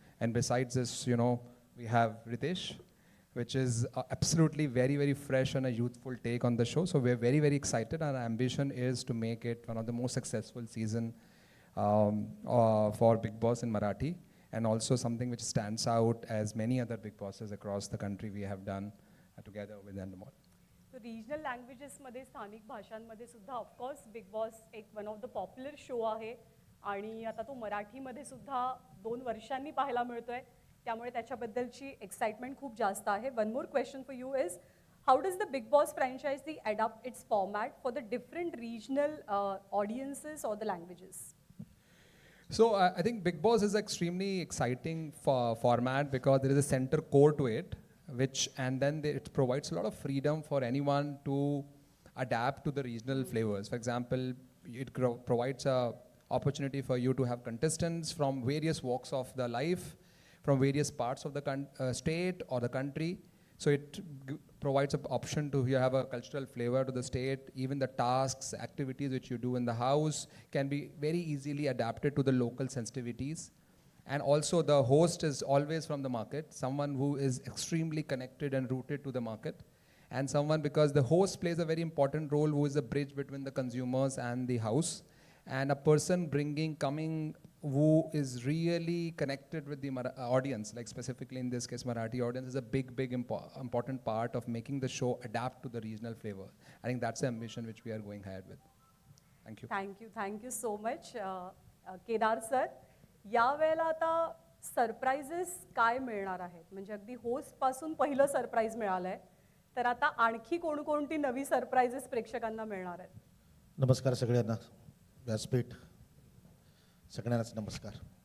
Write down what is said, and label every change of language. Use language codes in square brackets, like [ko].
[en] And besides this, we have Ritesh, which is absolutely very, very fresh and a youthful take on the show. So we're very, very excited. Our ambition is to make it one of the most successful season for Bigg Boss in Marathi, and also something which stands out as many other Bigg Bosses across the country we have done together with Endemol. [mr] तो regional लँग्वेजेसमध्ये स्थानिक भाषांमध्ये सुद्धा of course big boss एक [en] one of the popular show [mr] आहे आणि आता तो मराठीमध्ये सुद्धा 2 वर्षांनी पाहायला मिळतोय त्यामुळे त्याच्याबद्दलची एक्साइटमेंट खूप जास्त आहे. [en] One more question for you is how does the Bigg Boss franchise adopt its format for the different regional audiences और the languages? So I think Bigg Boss is extremely exciting format because there is a center core to it, and then it provides a lot of freedom for anyone to adapt to the regional flavors. For example, it provides a opportunity for you to have contestants from various walks of the life, from various parts of the state or the country. So it provides an option to have a cultural flavor to the state. Even the tasks, activities which you do in the house can be very easily adapted to the local sensitivities. And also the host is always from the market, someone who is extremely connected and rooted to the market. And someone, because the host plays a very important role, who is a bridge between the consumers and the house. And a person coming who is really connected with the audience, like specifically in this case Marathi audience, is a big important part of making the show adapt to the regional flavor. I think that's the ambition which we are going ahead with. Thank you. Thank you so much. [mr] Kedar sir, यावेळेला आता surprises काय मिळणार आहेत? म्हणजे अगदी host पासून पहिलं surprise मिळालंय, तर आता आणखी कोणकोणती नवी सरप्राइजेस प्रेक्षकांना मिळणार आहेत? नमस्कार सगळ्यांना, व्यासपीठ सगळ्यांनाच नमस्कार.